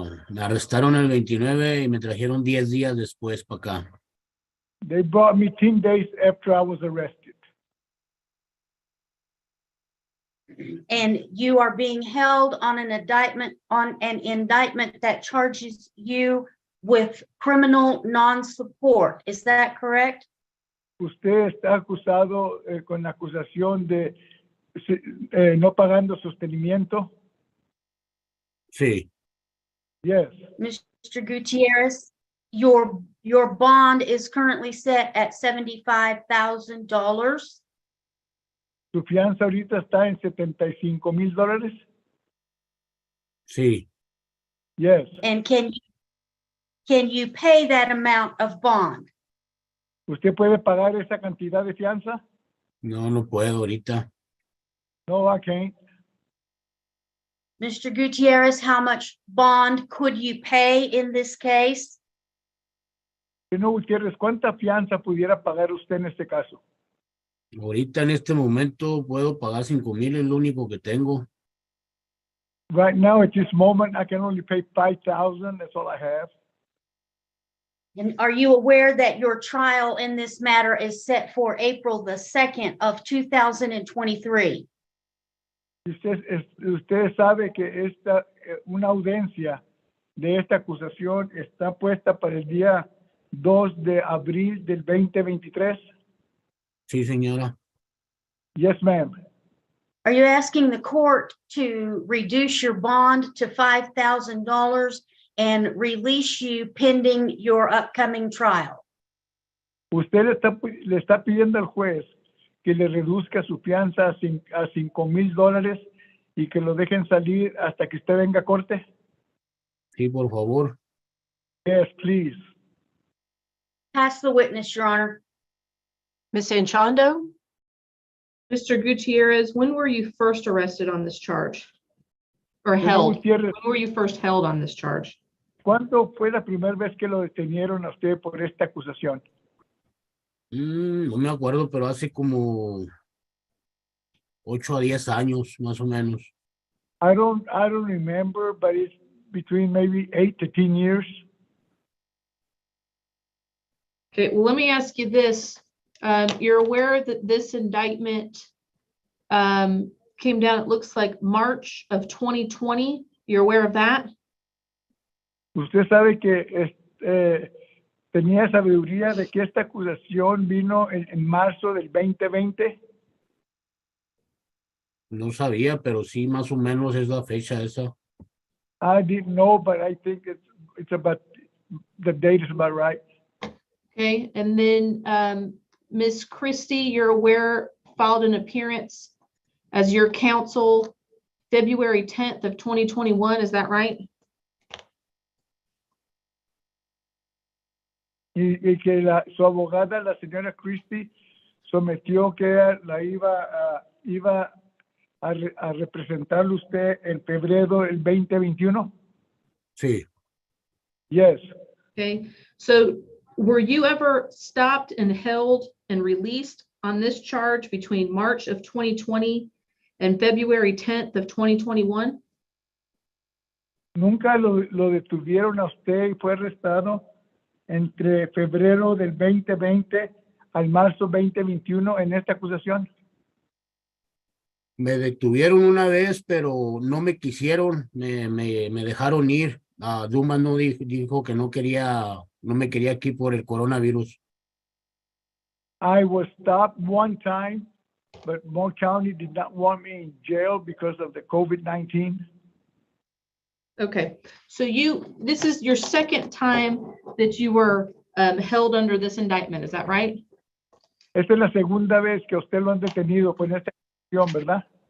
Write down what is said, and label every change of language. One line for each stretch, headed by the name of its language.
Spanish: Me arrestaron el 29 y me trajeron 10 días después para acá.
English: They brought me 10 days after I was arrested. And you are being held on an indictment that charges you with criminal non-support. Is that correct?
Spanish: Usted está acusado con la acusación de no pagando sostenimiento. Sí.
English: Yes. Mr. Gutierrez, your bond is currently set at $75,000.
Spanish: Su fianza ahorita está en $75,000. Sí.
English: Yes. And can you pay that amount of bond?
Spanish: ¿Usted puede pagar esa cantidad de fianza? No, no puedo ahorita.
English: No, I can't. Mr. Gutierrez, how much bond could you pay in this case?
Spanish: No, Gutiérrez, ¿cuánta fianza pudiera pagar usted en este caso? Ahorita en este momento puedo pagar 5,000, es lo único que tengo.
English: Right now, at this moment, I can only pay $5,000. That's all I have. And are you aware that your trial in this matter is set for April the 2nd of 2023?
Spanish: Usted sabe que una audiencia de esta acusación está puesta para el día 2 de abril del 2023. Sí, señora.
English: Yes, ma'am. Are you asking the court to reduce your bond to $5,000 and release you pending your upcoming trial?
Spanish: Usted le está pidiendo al juez que le reduzca su fianza a $5,000 y que lo dejen salir hasta que usted venga a corte. Sí, por favor.
English: Yes, please. Pass the witness, Your Honor. Ms. Anchondo? Mr. Gutierrez, when were you first arrested on this charge? Or
Spanish: Señor
English: held?
Spanish: Gutiérrez,
English: When were you first held on this charge?
Spanish: ¿cuándo fue la primera vez que lo detenieron a usted por esta acusación? No me acuerdo, pero hace como 8 a 10 años, más o menos.
English: I don't remember, but it's between maybe 8 to 10 years. Okay, well, let me ask you this. You're aware that this indictment came down, it looks like March of 2020. You're aware of that?
Spanish: Usted sabe que tenía sabiduría de que esta acusación vino en marzo del 2020. No sabía, pero sí, más o menos es la fecha esa.
English: I didn't know, but I think it's about, the date is about right. Okay, and then Ms. Christie, you're aware, filed an appearance as your counsel February 10th of 2021, is that right?
Spanish: Y que su abogada, la señora Christie, sometió que la iba a representarlo usted en febrero del 2021? Sí,
English: Yes. Okay, so were you ever stopped and held and released on this charge between March of 2020 and February 10th of 2021?
Spanish: Nunca lo detuvieron a usted y fue arrestado entre febrero del 2020 al marzo 2021 en esta acusación. me detuvieron una vez, pero no me quisieron, me dejaron ir. Dumas no dijo que no me quería aquí por el coronavirus.
English: I was stopped one time, but Moore County did not want me in jail because of the COVID-19. Okay, so this is your second time that you were held under this indictment, is that right?
Spanish: Esta es la segunda vez que a usted lo han detenido con esta acusación, ¿verdad?